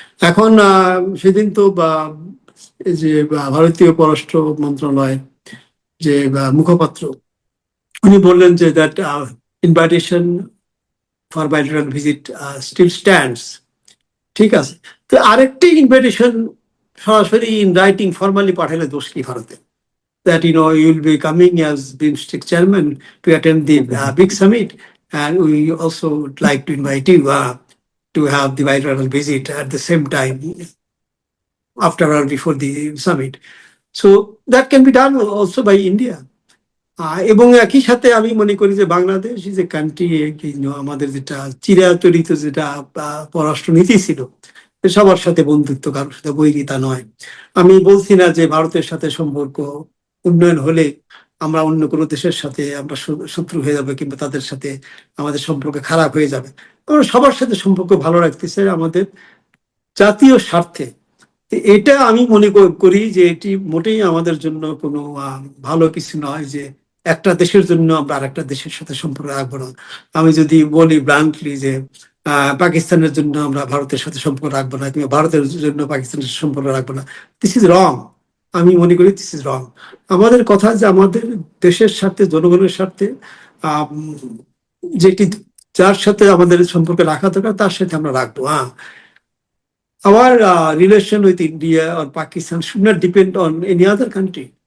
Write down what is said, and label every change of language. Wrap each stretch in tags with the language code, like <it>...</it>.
<bn>এখন সেদিন তো যে ভারতীয় পররাষ্ট্র মন্ত্রণালয়ের যে মুখপাত্র, উনি বললেন যে</bn> <en>That invitation for bilateral visit still stands.</en> <bn>ঠিক আছে, তো আরেকটি ইনভাইটেশন সরাসরি ইন রাইটিং ফর্মালি পাঠালে দোষ কি ভারতে?</bn> <en>That you will be coming as BIMSTEC chairman to attend the big summit, and we also would like to invite you to have the bilateral visit at the same time, after or before the summit. So that can be done also by India.</en> <bn>এবং একই সাথে আমি মনে করি যে বাংলাদেশ যে country, আমাদের যেটা চিরাচরিত যেটা পররাষ্ট্রনীতি ছিল, সবার সাথে বন্ধুত্ব, কারোর সাথে বৈরিতা নয়। আমি বলছি না যে ভারতের সাথে সম্পর্ক উন্নয়ন হলে আমরা অন্য কোনো দেশের সাথে আমরা শত্রু হয়ে যাবে কিংবা তাদের সাথে আমাদের সম্পর্ক খারাপ হয়ে যাবে। আমরা সবার সাথে সম্পর্ক ভালো রাখতে চাই আমাদের জাতীয় স্বার্থে। এটা আমি মনে করি যে এটি মোটেই আমাদের জন্য কোনো ভালো কিছু নয় যে একটা দেশের জন্য আমরা আরেকটা দেশের সাথে সম্পর্ক রাখবো না। আমি যদি বলি ব্লান্টলি যে পাকিস্তানের জন্য আমরা ভারতের সাথে সম্পর্ক রাখবো না, কিংবা ভারতের জন্য পাকিস্তানের সাথে সম্পর্ক রাখবো না,</bn> <en>This is wrong.</en> <bn>আমি মনে করি</bn> <en>This is wrong.</en> <bn>আমাদের কথা যে আমাদের দেশের স্বার্থে, জনগণের স্বার্থে, যেটি যার সাথে আমাদের সম্পর্ক রাখা দরকার তার সাথে আমরা রাখবো।</bn> <en>Our relation with India or Pakistan should not depend on any other country.</en>